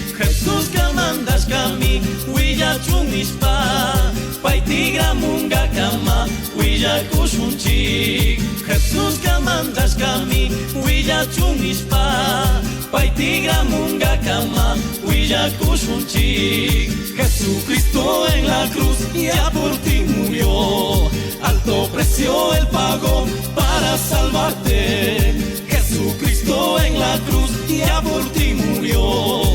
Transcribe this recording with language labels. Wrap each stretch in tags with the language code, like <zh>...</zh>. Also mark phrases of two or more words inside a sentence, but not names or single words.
<qu>Jesusqa mandashkami willachunishpa, pay tigramunkakama willakushunchik. Jesusqa mandashkami willachunishpa, pay tigramunkakama willakushunchik.</qu> <es>Jesucristo en la cruz ya por ti murió. Alto precio Él pagó para salvarte. Jesucristo en la cruz ya por ti murió.</es>